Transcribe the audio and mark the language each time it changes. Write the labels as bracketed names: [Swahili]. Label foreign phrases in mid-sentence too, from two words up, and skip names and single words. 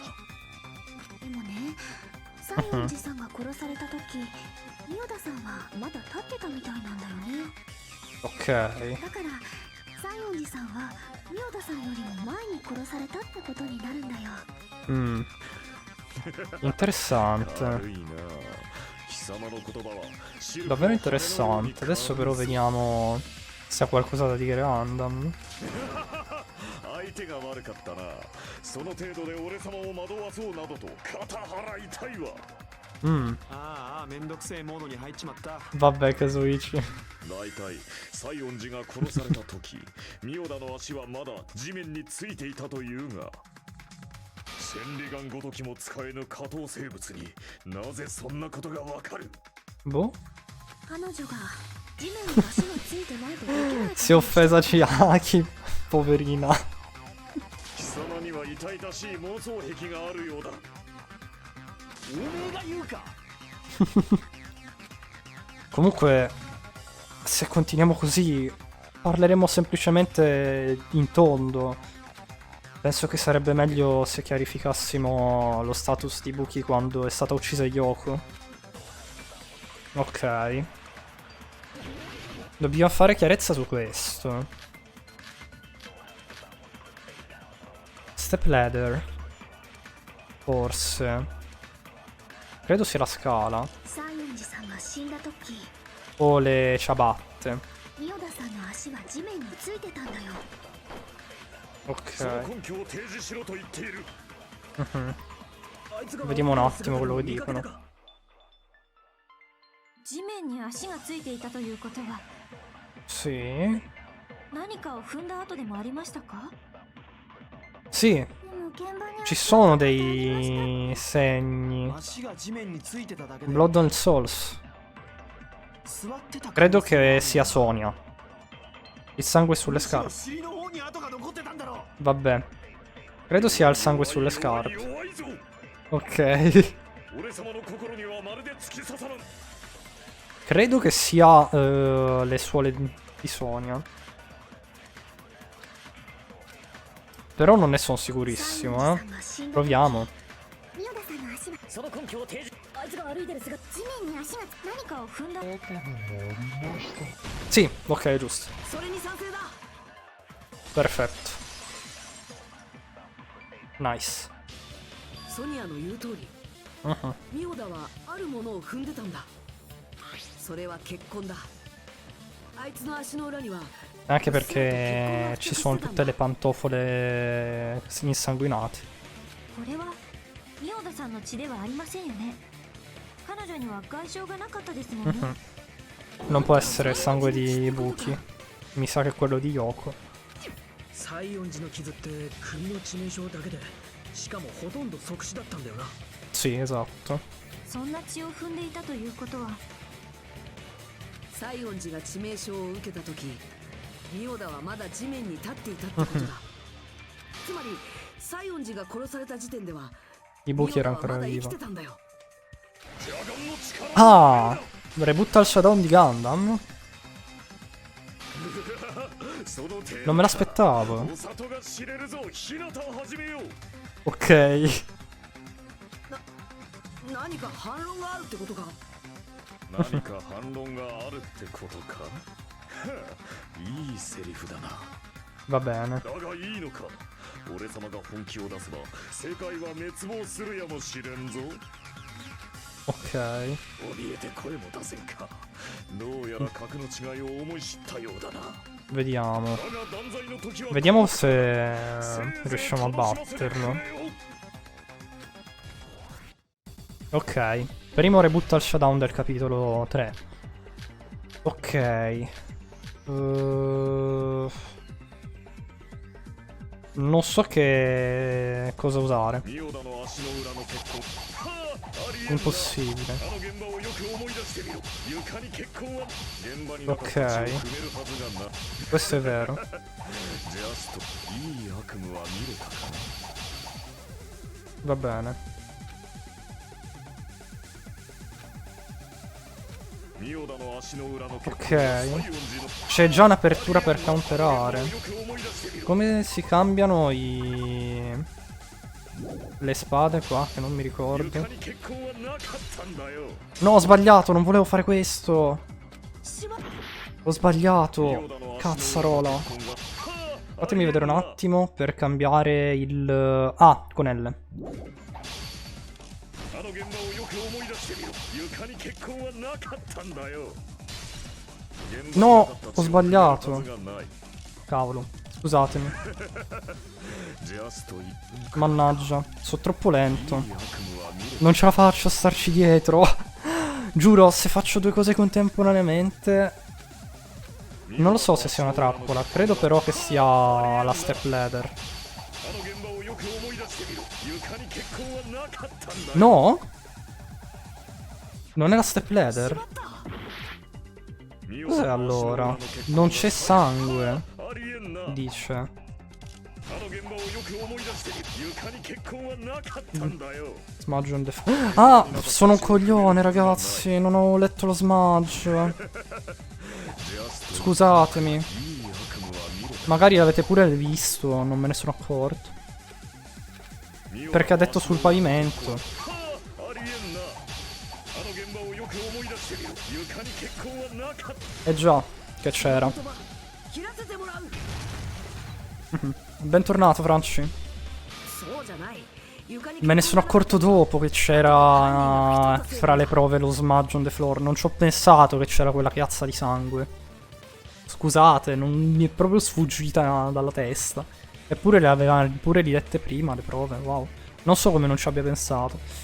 [Japanese] でもね、西園寺さんが殺された時ミオダさんはまだ立ってたみたいなんだよね。 [Italian] Ok. [Japanese] だから西園寺さんはミオダさんよりも前に殺されたってことになるんだよ。 [Italian] Interessante. [Japanese] 悪いな。貴様の言葉は [Italian] Davvero interessante. Adesso però vediamo se ha qualcosa da dire Gundam. [Japanese] 相手が悪かったな。その程度で俺様を惑わそうなどと肩払いたいわ。ああ、めんどくせえモードに入っちまった。 [Italian] Vabbè, Kazuichi. [Japanese] 大体西園寺が殺された時ミオダの足はまだ地面についていたというが、千里眼ごときも使えぬ下等生物になぜそんなことがわかる。 [Italian] Boh. [Japanese] 彼女が地面に足がついてないとできない。 [Italian] Si è offesa Chiaki. Poverina. [Japanese] 貴様には痛々しい妄想癖があるようだ。おめえが言うか。 [Italian] Comunque, se continuiamo così, parleremo semplicemente in tondo. Penso che sarebbe meglio se chiarificassimo lo status di Buki quando è stata uccisa Yoko. Ok. Dobbiamo fare chiarezza su questo. [English] Step ladder. [Italian] Forse. Credo sia la scala. [Japanese] 西園寺さんが死んだ時 [Italian] O le ciabatte. [Japanese] ミオダさんの足は地面についてたんだよ。その [Italian] Ok. [Japanese] 根拠を提示しろと言っている。 [Italian] Vediamo un attimo quello che dicono. [Japanese] 地面に足がついていたということは [Italian] Sì. [Japanese] 何かを踏んだ後でもありましたか？ [Italian] Sì. [Japanese] でも現場に [Italian] Ci sono dei segni. [Japanese] 足が地面についてただけで [English] Blood on Souls. [Japanese] 座ってた [Italian] Credo che sia Sonia. Il sangue sulle scarpe. [Japanese] 尻の方に跡が残ってたんだろう [Italian] Vabbè. Credo sia il sangue sulle scarpe. [Japanese] 弱いぞ [Italian] Ok. [Japanese] 俺様の心にはまるで突き刺さらん [Italian] Credo che sia le suole di Sonia. Però non ne sono sicurissimo, eh. Proviamo. [Japanese] ミオダさんの足はその根拠を提示。あいつが歩いてる姿地面に足が何かを踏んだ [Italian] Sì, ok, giusto. [Japanese] それに賛成だ [Italian] Perfetto. Nice. [Japanese] ソニアの言う通り Mhm. ミオダはあるものを踏んでたんだそれは血痕だあいつの足の裏には [Italian] Anche perché ci sono tutte le pantofole insanguinate. [Japanese] これはミオダさんの血ではありませんよね彼女には外傷がなかったですもんね Mhm. [Italian] Non può essere il sangue di Buki. Mi sa che è quello di Yoko. [Japanese] 西園寺の傷って首の致命傷だけでしかもほとんど即死だったんだよな [Italian] Sì, esatto. [Japanese] そんな血を踏んでいたということは西園寺が致命傷を受けた時ミオダはまだ地面に立っていたってことだつまり西園寺が殺された時点では [Italian] Ibuki era [Japanese] ミオダ [Italian] ancora [Japanese] はまだ生き [Italian] vivo. [Japanese] てたんだよ [Italian] Ah! Reboot al Shadow di Gundam? [Japanese] その手 [Italian] Non me l'aspettavo. [Japanese] お里が知れるぞ日向を始めよう [Italian] Ok. [Japanese] 何か反論があるってことか何か反論があるってことかはあいいセリフだな [Italian] Va bene. [Japanese] だがいいのか俺様が本気を出せば世界は滅亡するやもしれんぞ [Italian] Ok. [Japanese] 怯えて声も出せんかどうやら格の違いを思い知ったようだな [Italian] Vediamo. [Japanese] だが断罪の時は [Italian] Vediamo se riusciamo a batterlo. Ok. Primo reboot al showdown del capitolo 3. Ok. Non so che cosa usare. [Japanese] ミオダの足の裏の血痕はあありえんな [Italian] Impossibile. [Japanese] あの現場をよく思い出してみろ床に血痕は現場に [Italian] Ok. [Japanese] 血を踏めるはずがな [Italian] Questo è vero. [Japanese] ジャストいい悪夢は見れたかな [Italian] Va bene. [Japanese] ミオダの足の裏の血痕 [Italian] Ok. [Japanese] 西園寺の [Italian] C'è già un'apertura per counterare. [Japanese] よく思い出してみろ [Italian] Come si cambiano le spade qua? Che non mi ricordo. [Japanese] 床に血痕はなかったんだよ [Italian] No, ho sbagliato, non volevo fare questo. [Japanese] しまっ [Italian] Ho sbagliato. Cazzarola. Fatemi vedere un attimo per cambiare il... Ah, con L. [Japanese] あの現場をよく思い出してみろ床に血痕はなかったんだよ [Italian] No, ho sbagliato. Cavolo, scusatemi. [Japanese] ジャスト1分 [Italian] Mannaggia, sono troppo lento. [Japanese] いい悪夢は見れ [Italian] Non ce la faccio a starci dietro. Giuro, se faccio due cose contemporaneamente... Non lo so se sia una trappola, credo però che sia la [English] step ladder. [Japanese] あの現場をよく思い出してみろ床に血痕はなかったんだよ [Italian] No? Non è la [English] step ladder? [Japanese] ミオ [Italian] Cos'è [Japanese] ダの足の裏 [Italian] allora? [Japanese] の血痕 [Italian] Non c'è sangue, [Japanese] ありえんな [Italian] dice. [Japanese] あの現場をよく思い出してみる床に血痕はなかったんだよ [English] Smudge on the [Italian] Ah, sono un coglione, ragazzi. Non ho letto lo smudge. Scusatemi. [Japanese] いい悪夢は見れた [Italian] Magari l'avete pure visto, non me ne sono accorto. Perché ha detto sul pavimento. [Japanese] ありえんなあの現場をよく思い出してみろ床に血痕はなかった [Italian] Eh già, che c'era. [Japanese] 言葉切らせてもらう [Italian] Bentornato, Franci. [Japanese] そうじゃない床に [Italian] Me ne sono accorto dopo che c'era fra le prove lo [English] smudge on the floor. [Italian] Non ci ho pensato che c'era quella chiazza di sangue. Scusate, non mi è proprio sfuggita dalla testa. Eppure le aveva pure rilette prima le prove, wow. Non so come non ci abbia pensato.